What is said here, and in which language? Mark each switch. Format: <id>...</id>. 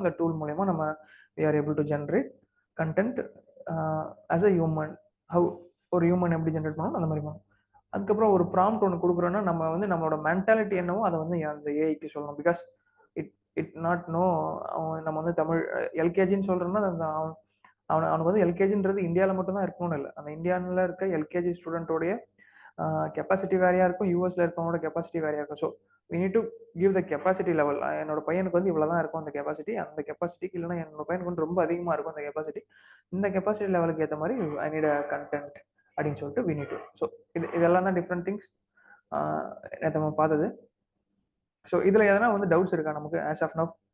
<ta>அந்த டூல் மூலயமா நம்ம</ta> <en>we are able to generate content as a human.</en> <ta>How ஒரு ஹியூமன் எப்படி ஜென்ரேட் பண்ணணும் அந்த மாதிரி பண்ணணும். அதுக்கப்புறம் ஒரு ப்ராம்ப்ட் ஒன்று கொடுக்குறோன்னா நம்ம வந்து நம்மளோட மென்டாலிட்டி என்னவோ அதை வந்து அந்த ஏஐக்கு சொல்லணும்.</ta> <en>Because it not know.</en> <ta>அவன் நம்ம வந்து தமிழ் எல்கேஜின்னு சொல்கிறோன்னா அவனுக்கு வந்து எல்கேஜின்றது இந்தியாவில் மட்டும்தான் இருக்கணும்னு இல்லை. அந்த இந்தியாவில் இருக்க எல்கேஜி ஸ்டூடெண்ட்டோடைய கெப்பாசிட்டி வேறையாக இருக்கும், யூஎஸ்ல இருக்கவங்களோட கெப்பாசிட்டி வேறையாக இருக்கும்.</ta> <en>So we need to give the capacity level.</en> <ta>என்னோட பையனுக்கு வந்து இவ்வளோ தான் இருக்கும் அந்த கெப்பாசிட்டி. அந்த கெப்பாசிட்டிக்கு இல்லைன்னா என்னோட பையனுக்கு வந்து ரொம்ப அதிகமாக இருக்கும் அந்த கெப்பாசிட்டி.</ta> <en>இந்த கெப்பாசிட்டி லெவலுக்கு</en> <ta>ஏற்ற மாதிரி</ta> <en>I need a content</en> <ta>அப்படின்னு சொல்லிட்டு</ta> <en>we need to.</en> <ta>ஸோ இதெல்லாம் தான் டிஃப்ரெண்ட் திங்ஸ் நம்ம பார்த்தது. ஸோ இதில் எதனா வந்து டவுட்ஸ் இருக்கா நமக்கு</ta> <en>As of now?</en>